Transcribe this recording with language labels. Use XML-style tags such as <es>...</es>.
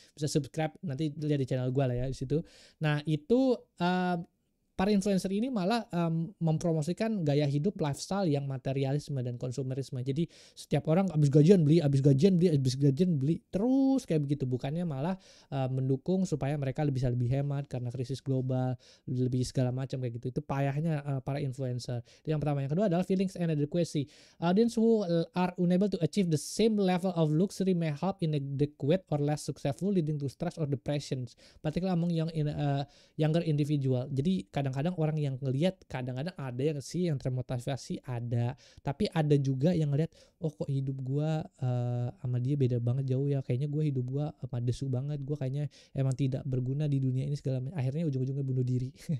<id>Bisa subscribe, nanti lihat di channel gue lah ya di situ. Nah itu para influencer ini malah mempromosikan gaya hidup lifestyle yang materialisme dan konsumerisme. Jadi setiap orang habis gajian beli terus kayak begitu. Bukannya malah mendukung supaya mereka bisa lebih hemat karena krisis global, lebih segala macam kayak gitu. Itu payahnya para influencer. Itu yang pertama. Yang kedua adalah</id> <en>feelings and adequacy. Audience who are unable to achieve the same level of luxury may have inadequate or less successful, leading to stress or depression, particularly among younger individual.</en> <id>Jadi kadang-kadang orang yang ngelihat, kadang-kadang ada yang sih yang termotivasi, ada, tapi ada juga yang ngelihat, oh kok hidup gua sama dia beda banget jauh ya, kayaknya gua hidup gua desu banget, gua kayaknya emang tidak berguna di dunia ini segala macam, akhirnya ujung-ujungnya bunuh diri.</id>